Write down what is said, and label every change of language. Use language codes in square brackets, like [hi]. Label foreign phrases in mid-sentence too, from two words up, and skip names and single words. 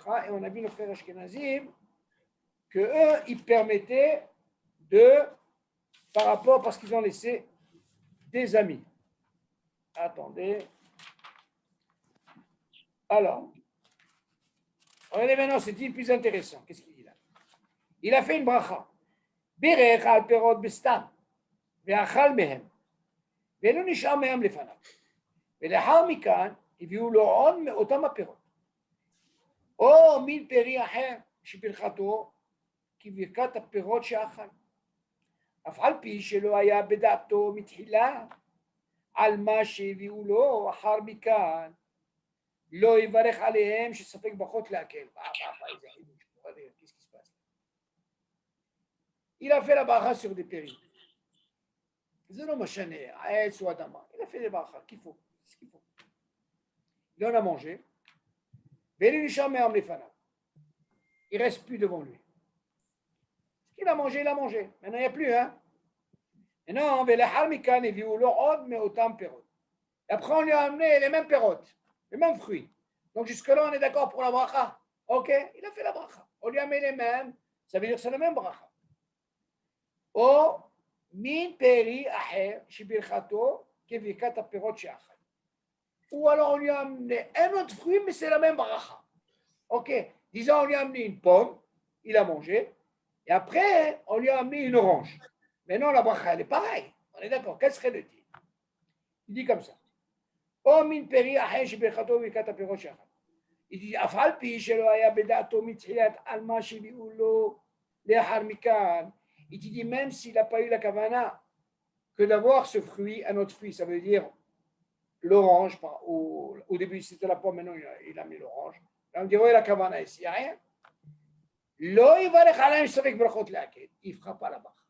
[fr] Et on a vu nos frères Ashkenazim que eux, ils permettaient par rapport, parce qu'ils ont laissé des amis. Attendez. Alors, regardez maintenant, c'est dit plus intéressant. Qu'est-ce qu'il dit là? Il a fait une bracha. [he] בירך על פירות בסתם, ואכל מהם, ואינו נשאר מהם לפניו. ולאחר מכאן הביאו לו עוד מאותם הפירות. או מין פרי אחר שברכתו כברכת הפירות שאכל. אף על פי שלא היה בדעתו מתחילה על מה שהביאו לו אחר מכאן, לא יברך עליהם שספק ברכות להקל. [fr] Qu'est-ce qui se passe? Il a fait la bracha sur des péris. Il a fait des brachas qu'il faut. Il en a mangé. Il ne reste plus devant lui. Ce qu'il a mangé, il a mangé. Maintenant, il n'y a plus. Hein? Et non, après, on lui a amené les mêmes pérotes, les mêmes fruits. Donc, jusque-là, on est d'accord pour la bracha. Ok, il a fait la bracha. On lui a mis les mêmes. Ça veut dire que c'est la même bracha. [he] או מין פרי אחר שברכתו כברכת הפירות שאכל. [fr] Ou alors on lui a amené un autre fruit, mais c'est la même bracha. Ok, disons on lui a amené une pomme, il a mangé, et après on lui a amené une orange. Maintenant la bracha elle est pareille, on est d'accord, quel serait le titre? Il dit comme ça. [he] או מין פרי אחר שברכתו כברכת הפירות שאכל. [fr] Il dit [he] אף על פי שלא היה בדעתו מתחילת על מה שהביאו לו לאחר מכאן. [fr] Il te dit, même s'il n'a pas eu la kavana, que d'avoir ce fruit, un autre fruit, ça veut dire l'orange. Au début, c'était la pomme, maintenant il a mis l'orange. Là, on dit, oui, la kavana ici, il n'y a rien. Il ne fera pas la bracha.